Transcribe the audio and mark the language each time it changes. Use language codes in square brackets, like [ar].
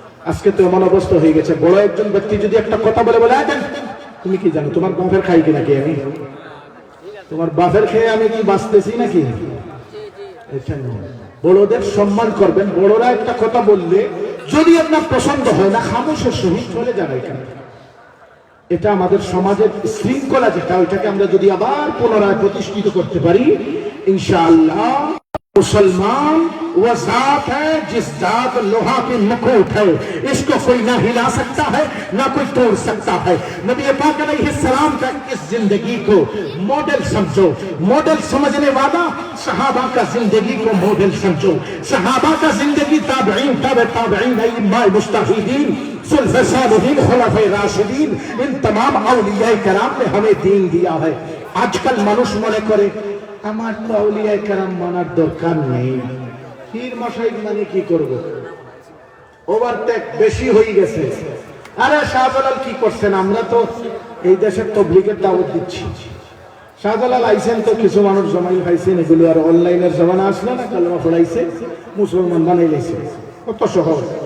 [bn] আজকে তো এমন অবস্থা হয়ে গেছে, বড় একজন ব্যক্তি যদি একটা কথা বলে, বলে তুমি কি জানো তোমার বাপের খাই কি নাকি, আমি তোমার বাপের খেয়ে আমি কি বাঁচতেছি নাকি? এটা নয়, বড়দের সম্মান করবেন। বড়রা একটা কথা বললে যদি আপনার পছন্দ হয় না, খামোশের সহিত চলে যাবে। এখানে এটা আমাদের সমাজের শৃঙ্খলা যেটা, ওইটাকে আমরা যদি আবার পুনরায় প্রতিষ্ঠিত করতে পারি, [hi] इंशाअल्लाह मुसलमान वो जात है जिस जात लोहा की मखूट है, इसको कोई ना हिला सकता है ना कोई तोड़ सकता है। नबी पाक अलैहिस्सलाम का इस जिंदगी को मॉडल समझो। मॉडल समझने वाला सहाबा का जिंदगी को मॉडल समझो। सहाबा का जिंदगी ताबईन, ताबईन, इमाम मुज्तहिदीन, सुल्फ़े सालिहीन, खुलफ़ाए राशिदीन, इन तमाम औलियाए किराम ने हमें दीन दिया है। [bn] आजकल মানুষ মনে করে আমার তো আউলিয়া কেরাম মানার দরকার নেই, পীর মাশাইখ মানে কি করব? ওভারটেক বেশি হয়ে গেছে। আরে শাহজালাল কি করছেন? আমরা তো এই দেশের তাবলীগের দাওয়াত দিচ্ছি। শাহজালাল আইছেন তো কিছু মানুষ জমাই খাইছেন, এগুলো আর অনলাইনের জমানা আসলে না, কালেমা পড়াইছে, মুসলমান বানাই লাইছে, কত সহজ।